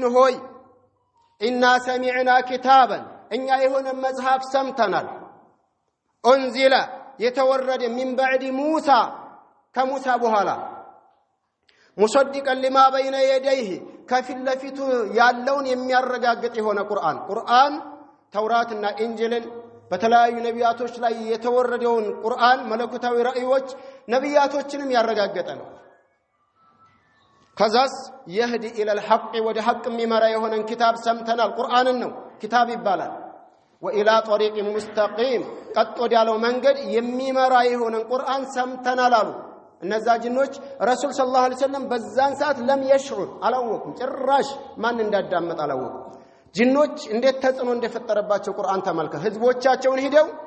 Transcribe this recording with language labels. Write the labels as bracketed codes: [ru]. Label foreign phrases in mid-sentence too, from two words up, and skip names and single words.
[am] ሆይ [ar] إنا سمعنا كتابا [am] እኛ የሆነ መጽሐፍ ሰምተናል ኡንዚለ የተወረደ [ar] من بعد موسى [am] ከሙሳ በኋላ [ar] مصدقا لما بين يديه [am] ከፊት ለፊቱ ያለውን የሚያረጋግጥ የሆነ ቁርአን ተውራትና ኢንጂልን በተለያዩ ነቢያቶች ላይ የተወረደውን ቁርአን መለኮታዊ ራእዮች ነቢያቶችንም ያረጋገጠ ነው። ከዛስ [ar] يهدي الى الحق [am] ወደ ሐቅ የሚመራ የሆነን ኪታብ ሰምተናል። ቁርአንን ነው ኪታብ ይባላል። [ar] وإلى طريق مستقيم [am] ቀጥ ወዳለው መንገድ የሚመራ የሆነን ቁርአን ሰምተናል አሉ። እነዛ ጅኖች ረሱል [ar] صلى الله عليه وسلم [am] በዛን ሰዓት [ar] لم يشعر [am] አላወቁም። ጭራሽ ማን እንዳዳመጥ አላወቁም። ጅኖች እንዴት ተጽዕኖ እንደፈጠረባቸው ቁርአን ተመልከት። ህዝቦቻቸውን ሄደው